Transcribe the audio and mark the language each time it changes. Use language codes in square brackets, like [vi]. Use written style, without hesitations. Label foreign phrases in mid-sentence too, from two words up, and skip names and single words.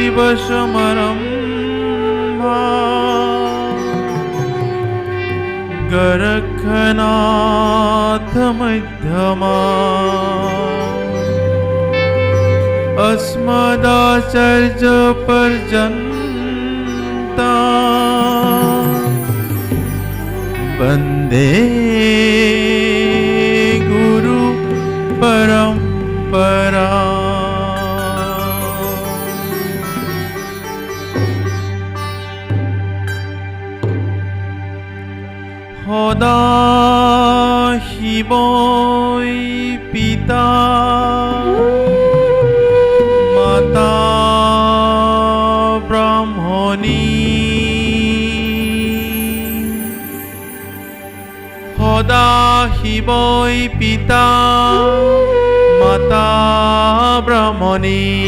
[sa] समारम्भा गोरखनाथ मध्यमा अस्मदाचार्य पर्यन्ता वन्दे गुरु परम्परा। [as] সদা শিৱই পিতা মাতা ব্ৰাহ্মণী সদা শিৱই পিতা মাতা ব্ৰাহ্মণী